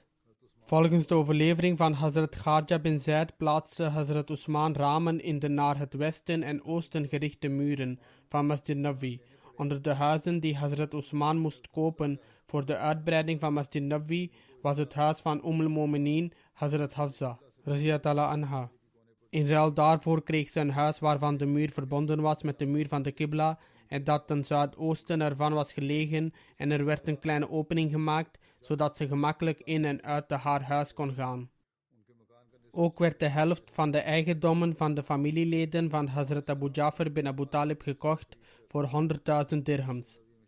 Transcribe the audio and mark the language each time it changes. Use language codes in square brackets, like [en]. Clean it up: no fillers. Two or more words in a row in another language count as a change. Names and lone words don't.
[nl] Volgens de overlevering van Hazrat Kharja bin Zaid plaatste Hazrat Usman ramen in de naar het westen en oosten gerichte muren van Masjid Nabawi. Onder de huizen die Hazrat Usman moest kopen voor de uitbreiding van Masjid Nabawi was het huis van al-Mu'minin Hazrat Hafsa, [ar] رضي الله عنها. [nl] In ruil daarvoor kreeg ze een huis waarvan de muur verbonden was met de muur van de Qibla en dat ten zuidoosten ervan was gelegen en er werd een kleine opening gemaakt, zodat ze gemakkelijk in en uit haar huis kon gaan. Ook werd de helft van de eigendommen van de familieleden van Hazrat Abu Jafar bin Abu Talib gekocht voor 100.000 dirhams.